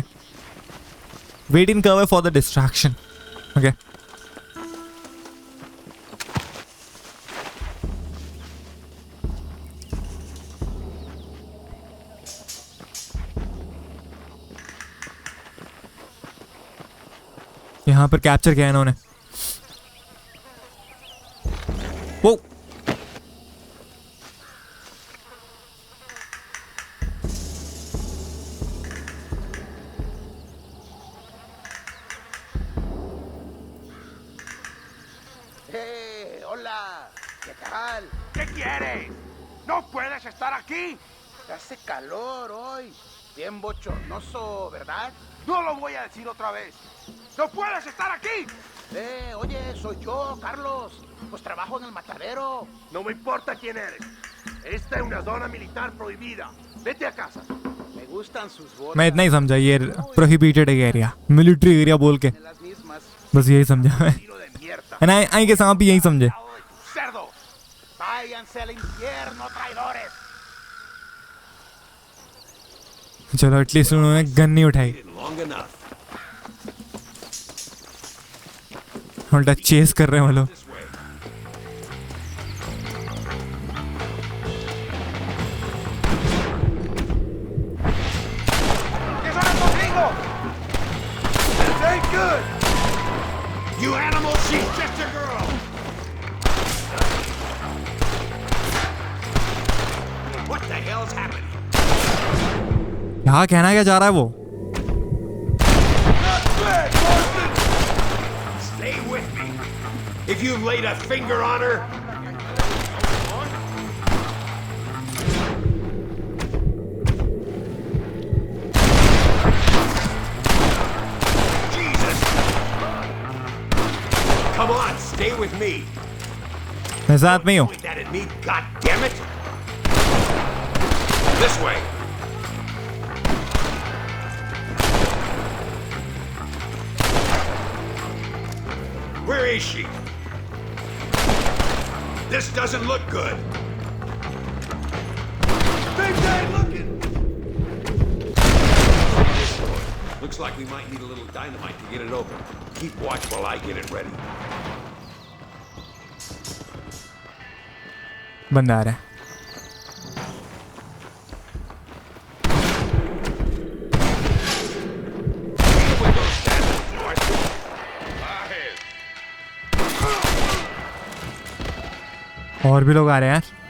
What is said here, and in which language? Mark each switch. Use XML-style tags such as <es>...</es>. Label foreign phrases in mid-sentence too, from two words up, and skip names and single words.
<en>wait in cover for the distraction. ok</en> <hi>यहाँ पर कैप्चर किया इन्होंने. वो</hi> <es>Hey, hola. ¿Qué tal? ¿Qué quieres? ¡No puedes estar aquí! Hace calor hoy. Bien bochornoso, ¿verdad? No lo voy a decir otra vez. ¡No puedes estar aquí! Oye, soy yo, Carlos. Pues trabajo en el matadero. No me importa quién eres. Esta es una zona militar prohibida. Vete a casa. Me gustan sus botas.</es> <hi>मैं इतना ही समझा ये</hi> <en>prohibited area military area</en> <hi>बोल के</hi> <es>Las mismas.</es> <hi>बस यही समझा मैं</hi> <es>Tiro de mierda.</es> <hi>एंड आई के सांप भी यही समझे</hi> <es>Cerdos. Váyanse al infierno, traidores.</es> <hi>चलो एटलीस्ट उन्होंने गन नहीं उठाई</hi> <en>Long enough.</en> <hi>उल्टा चेस कर रहे हैं वो लोग</hi> <en>This way.</en> <es>¿Qué son estos gringos?</es> <en>This ain't good. You animal, she's just a girl. What the hell's happening?</en> <hi>यहाँ कहना क्या चाह रहा है वो</hi> <en>Stay with me. If you've laid a finger on her, Jesus! Come on, stay with me.</en> <hi>मैं साथ में ही हूँ</hi> <en>Point that at me, God damn it! This way. Where is she? This doesn't look good. Things ain't looking. Looks like we might need a little dynamite to get it open. Keep watch while I get it ready.</en> <hi>बंदा आ रहा है</hi> <en>With those standards, Marston. Ahead.</en> <hi>और भी लोग आ रहे हैं यार</hi>